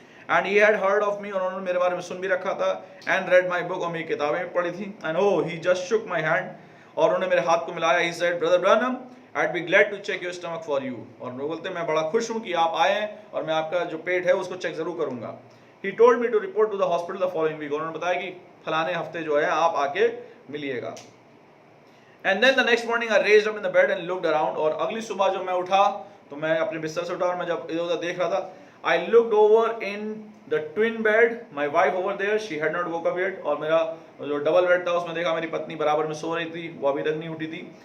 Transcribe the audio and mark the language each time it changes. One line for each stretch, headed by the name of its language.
English: and he had heard of me,
Hindi: उन्होंने मेरे बारे में सुन भी रखा था,
English: and read my book,
Hindi: और मेरी किताबें भी पढ़ी थी।
English: and oh he just shook my hand,
Hindi: और उन्होंने मेरे हाथ को मिलाया।
English: he said brother Branham, I'd be glad to check your stomach for you,
Hindi: और वो बोलते मैं बड़ा खुश हूँ कि आप आए और मैं आपका जो पेट है उसको चेक जरूर करूंगा।
English: He told me to report to the hospital the following week,
Hindi: उन्होंने बताया कि फलाने हफ्ते जो है आप आके मिलिएगा।
English: And then the next morning I raised up in the bed and looked around,
Hindi: और अगली सुबह जब मैं उठा तो मैं अपने बिस्तर से उठा और मैं जब इधर उधर देख रहा था,
English: I looked over in the twin bed, my wife over there, she had not woke up yet,
Hindi: और मेरा जो डबल बेड था उसमें देखा मेरी पत्नी बराबर में सो रही थी, वो अभी तक नहीं उठी थी।